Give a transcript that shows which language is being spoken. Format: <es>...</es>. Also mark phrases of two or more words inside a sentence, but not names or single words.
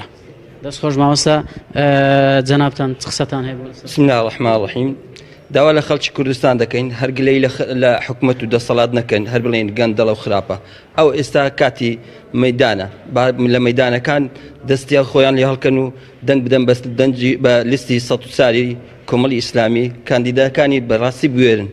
<ckb>دەستخۆش مامۆستا جەنابتان قسەتان هەیە؟</ckb> <ar>بسم الله الرحمن الرحیم.</ar> <ckb>داوا لە خەڵکی کوردستان دەکەین هەرگلەی لە حکومەت و دەسەڵات نەکەن هەر بڵێن گەندەڵە و خراپە. ئەو ئێستا کاتی مەیدانە لە مەیدانەکان دەستیان خۆیان لێ هەڵکەن و دەنگ بدەن بە لیستی 104 کۆمەڵی ئیسلامی کاندیداکانی بەڕاستی بوێرن.</ckb>